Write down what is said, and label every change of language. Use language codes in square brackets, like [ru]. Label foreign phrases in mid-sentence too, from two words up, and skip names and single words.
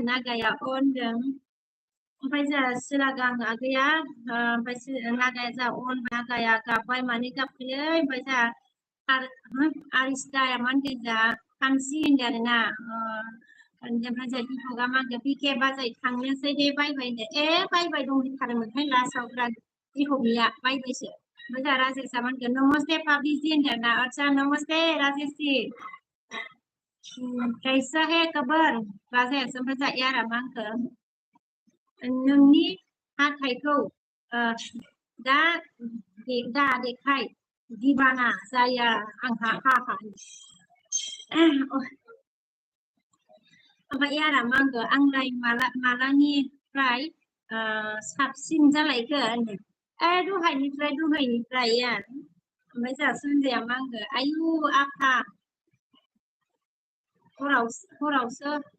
[brx] नागाया होनदों ओमफ्राय जोंहा सिलागां आगैया ओमफ्राय नागाया जोंहा अन नागाया गाबबाय माने गाबखोलै ओमफ्राय जोंहा आरिस्ताया मा होनदों जोंहा खानसि होनदों आरोना ओमफ्राय जोंहा दिपकआ मा होनदों बिके बाजै थांनोसै दे बायबाय होनदों बायबाय दंहैथारोमोनहाय लास्टआव दिपकनिया बायबायसो ओमफ्राय जोंहा राजेशआ मा होनगोन नमस्ते पाब्लिजी होनदों आरोना [hi] आच्छा नमस्ते राजेश जी कैसा है खबर राजेश [brx] ओमफ्राय जोंहा यारा मा होनखो नोंनि हाथाइखौ दा देखाय दिबाना जाया आंहा हा ओमफ्राय यारा मा होनगोन आंलाय मालानिफ्राय साबसिन जालायखो होनदों दहायनिफ्राय यार ओमफ्य जोंहा सन्जयआ मा होनगोन आयु आफा हरावसो